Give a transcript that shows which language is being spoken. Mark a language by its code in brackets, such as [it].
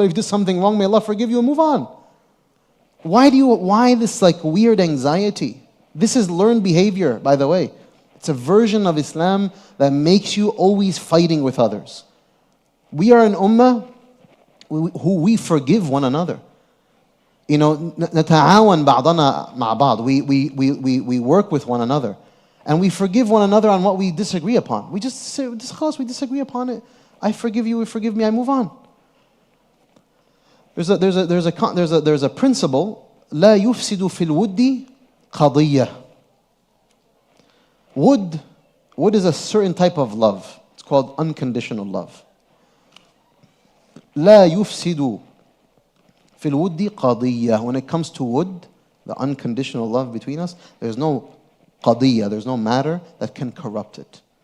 [en] If you did something wrong, may Allah forgive you and move on. Why this like weird anxiety? This is learned behavior, by the way. It's a version of Islam that makes you always fighting with others. We are an ummah who we forgive one another. You know, [ar] نتعاون بعضنا مع بعض. [en] We work with one another. And we forgive one another on what we disagree upon. We just say, we disagree upon it. I forgive you, you forgive me, I move on. There's a principle, [ar] لا يفسد في الود قضية. [en] Wood is a certain type of love. It's called unconditional love. [ar] لا يفسد في الود قضية. [en] When it comes to wood, the unconditional love between us, there's no qadiyya, there's no matter that can corrupt it.